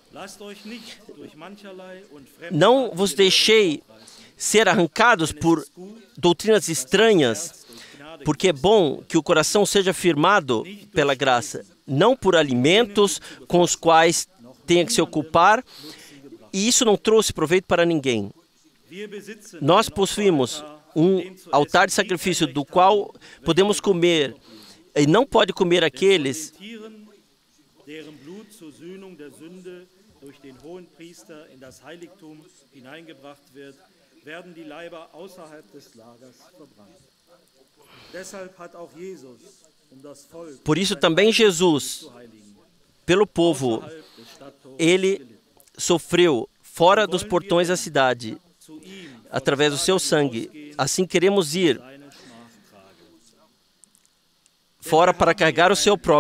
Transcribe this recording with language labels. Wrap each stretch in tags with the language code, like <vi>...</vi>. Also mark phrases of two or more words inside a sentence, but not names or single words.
<pt>Não vos deixei ser arrancados por doutrinas estranhas, porque é bom que o coração seja firmado pela graça, não por alimentos com os quais tenha que se ocupar, e isso não trouxe proveito para ninguém. Nós possuímos um altar de sacrifício do qual podemos comer, e não pode comer aqueles</pt> <de>durch den Hohenpriester in das Heiligtum hineingebracht wird, werden die Leiber außerhalb des Lagers verbrannt. Deshalb hat auch Jesus das Volk.</de> <pt>Por isso também Jesus, pelo povo, ele sofreu fora dos portões da cidade, através do seu sangue. Assim queremos ir fora para carregar o seu próprio.</pt>